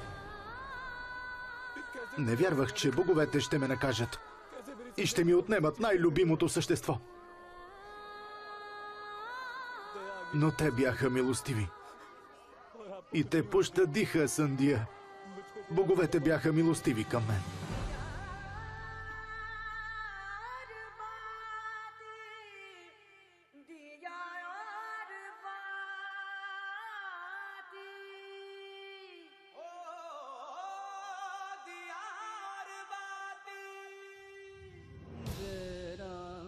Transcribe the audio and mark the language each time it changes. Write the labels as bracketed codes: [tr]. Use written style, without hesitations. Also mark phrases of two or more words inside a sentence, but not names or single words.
[bg] Не вярвах, че боговете ще ме накажат и ще ми отнемат най-любимото същество. Но те бяха милостиви. И те пощадиха, Сандия. Боговете бяха милостиви към мен. [hi] दिया और बाती ओ दिया और बाती जरा